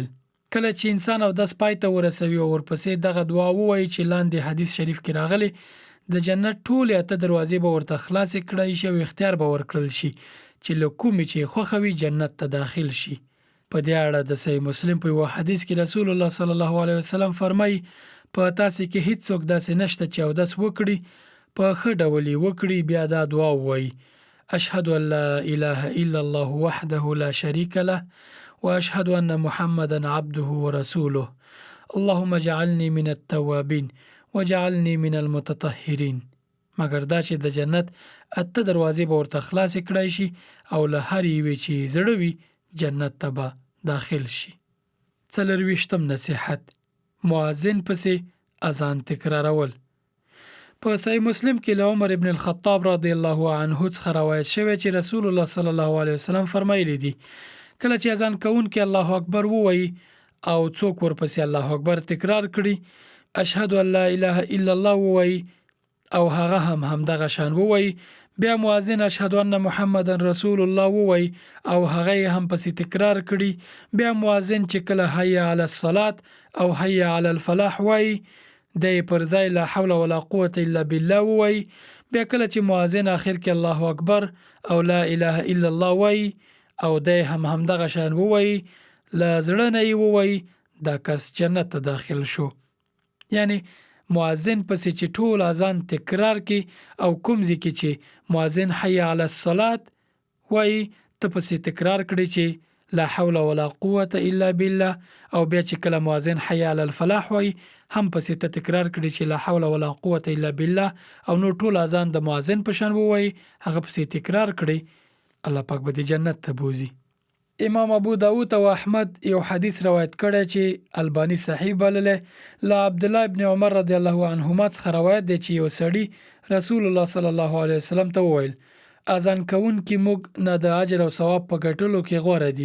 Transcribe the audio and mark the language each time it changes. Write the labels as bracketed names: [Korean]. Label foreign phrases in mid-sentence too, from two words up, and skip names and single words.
[Pashto] کله چې انسان اودس پای ته ورسوي او ورپسې دغه دعا ووایي چې لاندې حدیث شریف کې راغلی، د جنت ټولې 8 دروازې به ورته خلاصې کړای شي او اختیار به ورکړل شي چې له کومې چې خوښوي جنت ته داخل شي. په دې اړه د صحیح مسلم په یو حدیث کې [Arabic] رسول الله صلی الله علیه وسلم [Pashto] فرمایي: په تاسو کې هیڅوک داسې نشته چې اودس وکړي، په ښه ډول یې وکړي، بیا دا دعا ووایي: [Arabic] اشهد ان لا اله الا الله وحده لا شريك له واشهد ان محمدا عبده ورسوله اللهم اجعلني من التوابين وجعلني من المتطهرين. [Pashto] مګر دا چې د جنت 8 دروازې به ورته خلاصې کړای شي او له هر یوې چې زړه وي جنت ته به داخل شي. 24 نصیحت: مؤذن پسې اذان تکرارول. په صحیح مسلم کې له عمر ابن الخطاب [Arabic] رضی الله عنه [Pashto] څخه روایت شوی چې [Arabic] رسول الله صلی الله علیه وسلم [Pashto] فرمایلی دي: کله چې اذان کوونکی الله اکبر ووایي او څوک ورپسې [Arabic] الله اکبر [Pashto] تکرار کړي، [Arabic] اشهد ان لا اله الا الله [Pashto] ووایي او هغه هم همدغه شان ووایي، بیا مؤذن [Arabic] اشهد ان محمد رسول الله [Pashto] ووایي او هغه هم پسې تکرار کړي، بیا مؤذن چې کله [Arabic] حي علی الصلاة [Pashto] او [Arabic] حي علی الفلاح [Pashto] وایي د پر ځای [Arabic] لا حول ولا قوت الا بالله [Pashto] وایي، بیا کله چې مؤذن اخر کې [Arabic] الله اکبر [Pashto] او [Arabic] لا اله الا الله [Pashto] وایي او د همدغه شان وایي، لا زړه نه وایي، دا کس جنت ته داخل شو. یعنی مؤذن پسې چې ټول اذان تکرار کی او کوم ځکه چې مؤذن [Arabic] حي علی الصلاة [Pashto] وایي ته پسې تکرار کړي چې [Arabic] لا حول ولا قوة الا بالله، [Pashto] او بیا چې کله مؤذن [Arabic] حي علی الفلاح [Pashto] وایي هم پسې ته تکرار کړي چې [Arabic] لا حول ولا قوة الا بالله، [Pashto] او نو ټول اذان د مؤذن په شان وایي هغه پسې تکرار کړي، الله پاک به د جنت ته بوزي. امام ابو داود او احمد یو حدیث روایت کړی چې البانی صحیح بلله. له عبد الله ابن عمر [Arabic] رضی الله عنهما [Pashto] څخه روایت دی چې یو سړی [Arabic] رسول الله صلی الله علیه وسلم [Pashto] ته وویل: اذان کوونکی موږ نه د اجر او ثواب په ګټلو کې غوره دي.